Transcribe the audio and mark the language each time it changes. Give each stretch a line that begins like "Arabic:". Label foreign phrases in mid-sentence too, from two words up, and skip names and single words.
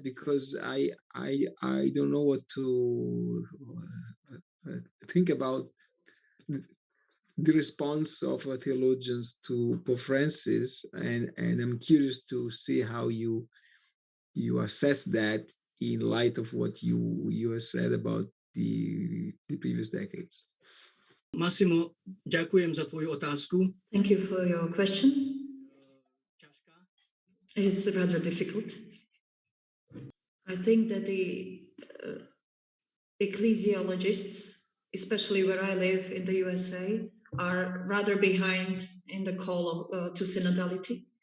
English: Because I don't know what to think about the response of theologians to Pope Francis, and I'm curious to see how you assess that in light of what you have said about the previous decades.
Slovak: Massimo, ďakujem za tvoju otázku.
English: Thank you for your question. It's rather difficult. I think that the ecclesiologists, especially where I live in the USA, are rather behind in the call to synodality.